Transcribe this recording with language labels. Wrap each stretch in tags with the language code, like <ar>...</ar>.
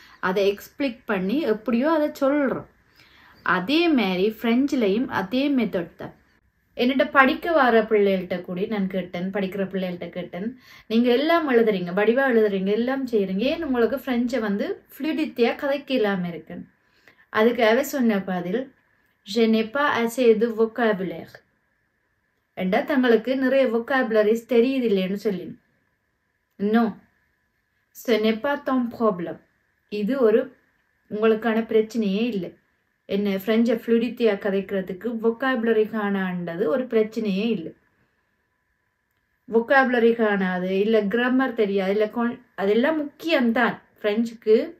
<ta>அதை எக்ஸ்பிளிக் பண்ணி எப்படியோ அதை சொல்கிறோம். அதே மாதிரி ஃப்ரெஞ்சிலையும் அதே மெத்தட் தான். என்னோட படிக்க வர பிள்ளைகள்கிட்ட கூடி நான் கேட்டேன், படிக்கிற பிள்ளைகள்கிட்ட கேட்டேன், நீங்கள் எல்லாம் எழுதுறீங்க, வடிவாக எழுதுறீங்க, எல்லாம் செய்கிறீங்க, ஏன் உங்களுக்கு ஃப்ரெஞ்சை ஃப்ளூயிடிட்டியாக கதைக்க இல்லாமல் இருக்குன்னு. அதுக்காக சொன்ன பதில்,</ta> <fr>je n'ai pas assez de vocabulaire.</fr> <ta>ஏண்டா தங்களுக்கு நிறைய vocabularies தெரியுது இல்லைன்னு சொல்லி.</ta> <fr>நோ, ce n'est pas ton problème.</fr> <ta>இது ஒரு உங்களுக்கான பிரச்சனையே இல்லை. என்ன ஃப்ரெஞ்சை ஃப்ளூயிடிட்டியாக கதைக்கிறதுக்கு vocabulary காணாண்டது ஒரு பிரச்சனையே இல்லை. vocabulary காணாது, இல்லை கிராமர் தெரியாது, இல்லை அதெல்லாம் முக்கியம்தான் ஃப்ரெஞ்சுக்கு.</ta>